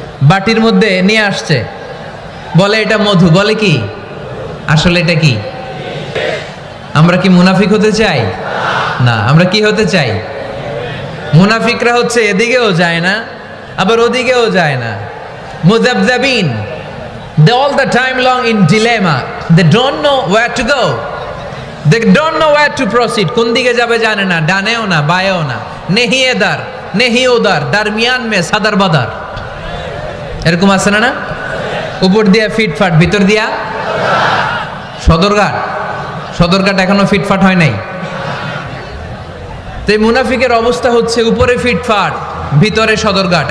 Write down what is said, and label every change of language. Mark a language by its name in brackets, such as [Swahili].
[Bangla] বাটির মধ্যে নিয়ে আসছে, বলে এটা মধু, বলে কি? আসলে এটা কি? আমরা কি মুনাফিক হতে চাই? না। আমরা কি হতে চাই? মুনাফিকরা হচ্ছে এদিকেও যায় না আবার ওদিকেও যায় না, মুযাবযাবিন। [English] They all the time long in dilemma. They don't know where to go. They don't know where to proceed. [Bangla] কোন দিকে যাবে জানে না, ডানেও না বায়েও না। [Urdu] নেহি এদার নেহি ওদার, দারমিয়ান মে সাদার বাদার। [Bangla] এরকম আছে না? না, উপর দিয়া ফিটফাট, ভিতর দিয়া সদরঘাট। সদরঘাট এখনো ফিটফাট হয় নাই। তো এই মুনাফিকের অবস্থা হচ্ছে উপরে ফিটফাট, ভিতরে সদরঘাট।